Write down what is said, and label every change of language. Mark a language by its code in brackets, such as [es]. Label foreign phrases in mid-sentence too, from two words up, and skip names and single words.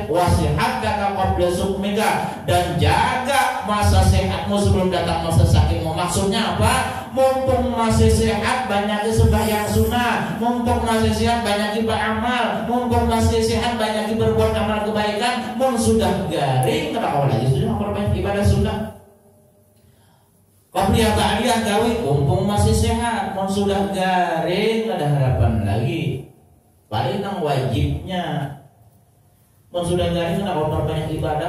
[ar] وصحتك قبل سقمك, [id] dan jaga masa sehatmu sebelum datang masa sakitmu. Maksudnya apa? Mumpung masih sehat banyak sembahyang sunnah, mumpung masih sehat banyak beramal, mumpung masih sehat banyak berbuat amal kebaikan. Mun sudah garing kenapa lagi sudah memperbanyak ibadah sunnah? Qabliyah ba'diyah gawe mumpung masih sehat, mun sudah garing ada harapan lagi. [bjn] Paling nang wajibnya. [id] Mun sudah garing kenapa memperbanyak ibadah?